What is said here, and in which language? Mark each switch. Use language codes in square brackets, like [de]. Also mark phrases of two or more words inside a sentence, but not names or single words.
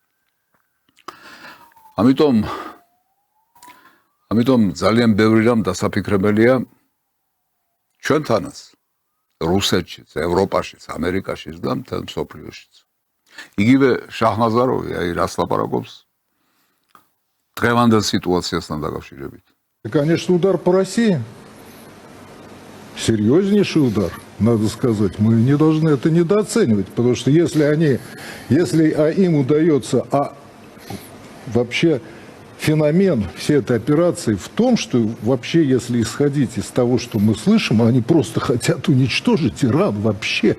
[ka] ამიტომ ძალიან ბევრი რამ დასაფიქრებელია ჩვენთანაც, რუსეთშიც, ევროპაშიც, ამერიკაშიც და მთელ მსოფლიოშიც. იგივე შაჰნაზაროვი აი რას ლაპარაკობს დღევანდელ სიტუაციასთან დაკავშირებით. [ru] Конечно, удар по России. Серьезнейший удар, надо сказать. Мы не должны это недооценивать, потому что если им удается, вообще феномен всей этой операции в том, что вообще, если исходить из того, что мы слышим, они просто хотят уничтожить Иран вообще.